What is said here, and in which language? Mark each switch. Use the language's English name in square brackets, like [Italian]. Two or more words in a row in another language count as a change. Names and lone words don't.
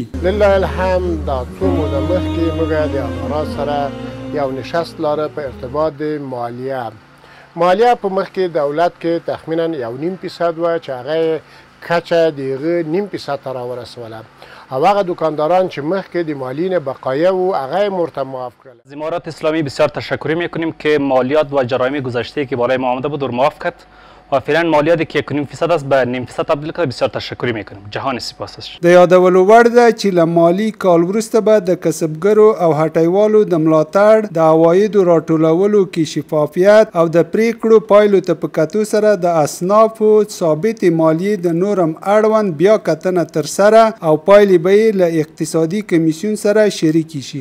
[Pashto] لله الحمد دا څو موده مخکې موږ د امارات سره یو نشست لاره په ارتباط د مالیه په مخکې دولت کې تخمینا 1.5% وه چې هغه کچه د هغه 0.5% ته راورسوله او هغه دکانداران چې مخکې د مالیې نه بقایه و هغه مرتب [Persian] معاف کردن. از امارات اسلامی بسیار تشکر میکنیم که مالیات و جرایم گذشته که بالای ما آمده بود رو معاف کرد و فعلا مالیاتی که 1.5% است به 0.5% تبدیل کرده. بسیار تشکر میکنیم. جهان سپاس است. [Pashto] د یادولو وړ ده چې له مالي کال وروسته به د کسبګرو او هټیوالو د ملاتړ، د عوایدو راټولولو کې شفافیت او د پریکړو پایلو ته په کتو سره د اصنافو ثابتې مالیې د نورم اړوند بیا کتنه ترسره او پایلې به یې له اقتصادي کمیسیون سره شریکې شي.